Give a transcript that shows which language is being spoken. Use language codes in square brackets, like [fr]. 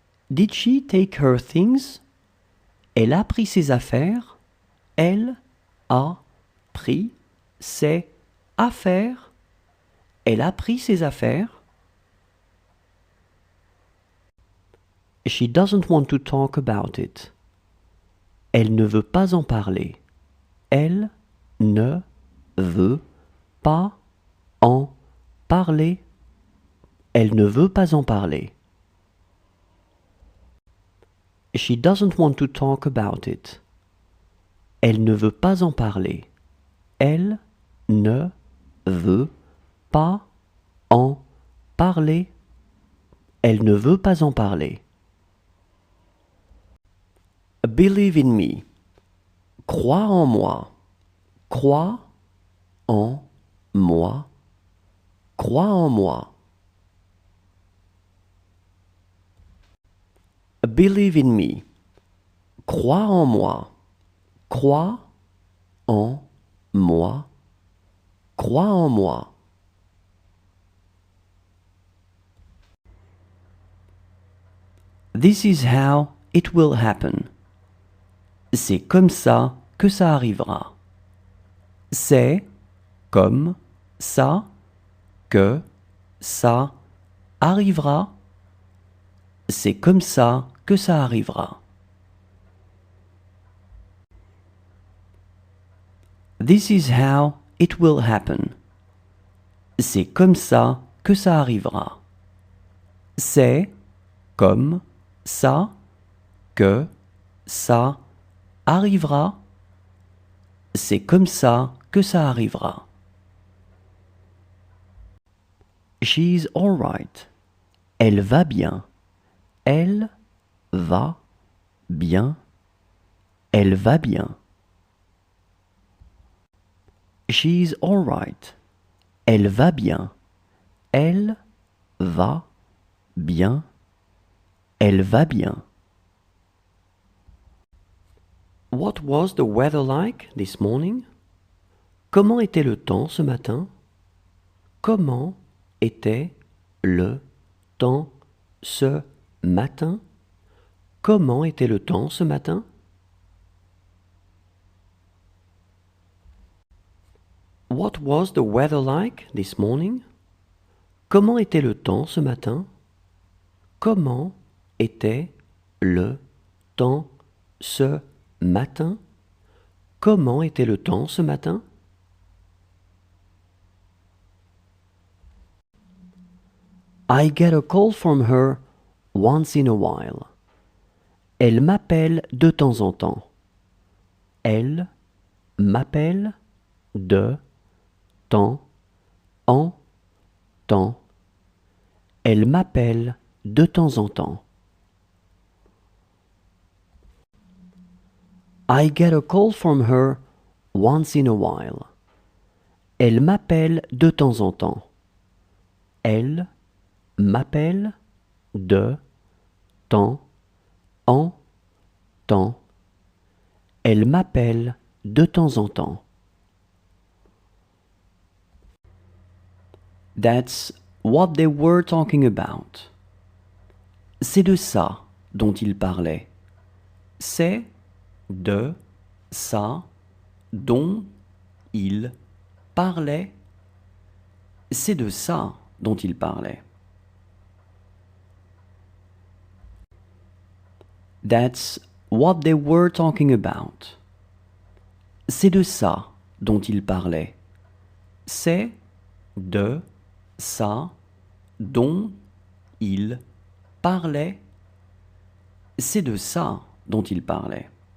[en] Did she take her things? [fr] Elle a pris ses affaires. Elle a pris ses affaires. Elle a pris ses affaires. [en] She doesn't want to talk about it. [fr] Elle ne veut pas en parler. Elle ne veut pas en parler. Elle ne veut pas en parler. [en] She doesn't want to talk about it. [fr] Elle ne veut pas en parler. Elle ne veut pas en parler. Elle ne veut pas en parler. [en] Believe in me. [fr] Crois en moi. Crois en moi. Crois en moi. [en] Believe in me. [fr] Crois en moi. Crois en moi. Crois en moi. [en] This is how it will happen. [fr] C'est comme ça que ça arrivera. C'est comme ça que ça arrivera. C'est comme ça que ça arrivera. [en] This is how it will happen. [fr] C'est comme ça que ça arrivera. C'est comme ça que ça arrivera. C'est comme ça que ça arrivera. [en] She's all right. [fr] Elle va bien. Elle va bien. Elle va bien. [en] She's all right. [fr] Elle va bien. Elle va bien. Elle va bien. [en] What was the weather like this morning? [fr] Comment était le temps ce matin? Comment était le temps ce matin? Comment était le temps ce matin? [en] What was the weather like this morning? [fr] Comment était le temps ce matin? Comment était le temps ce matin? Comment était le temps ce matin? [en] I get a call from her once in a while. [fr] Elle m'appelle de temps en temps. Elle m'appelle de temps en temps. Elle m'appelle de temps en temps. [en] I get a call from her once in a while. [fr] Elle m'appelle de temps en temps. Elle m'appelle de temps en temps. Elle m'appelle de temps en temps. [en] That's what they were talking about. [fr] C'est de ça dont ils parlaient. C'est de ça dont ils parlaient. C'est de ça dont ils parlaient. [en] That's what they were talking about. [fr] C'est de ça dont ils parlaient. C'est de ça dont ils parlaient. C'est de ça dont ils parlaient.